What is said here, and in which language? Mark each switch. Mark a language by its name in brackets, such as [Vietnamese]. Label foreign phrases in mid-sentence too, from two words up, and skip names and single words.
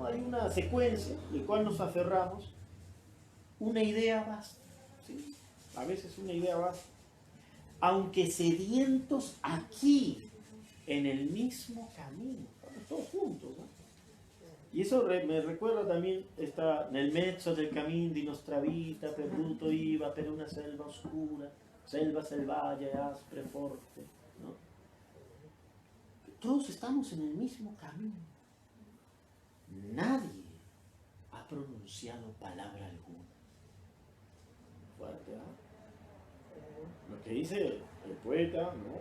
[Spanish] Hay una secuencia del cual nos aferramos. Una idea basta, ¿sí? A veces una idea basta. Aunque sedientos aquí, en el mismo camino, estamos todos juntos, ¿no? Y eso me recuerda también, [Italian] nel mezzo del camino di nostra vita, perduto iba per una selva oscura, selva selvaggia, aspre, forte, [Spanish] ¿no? Todos estamos en el mismo camino. Nadie ha pronunciado palabra alguna. Fuerte, ¿no? Lo que dice el poeta, ¿no?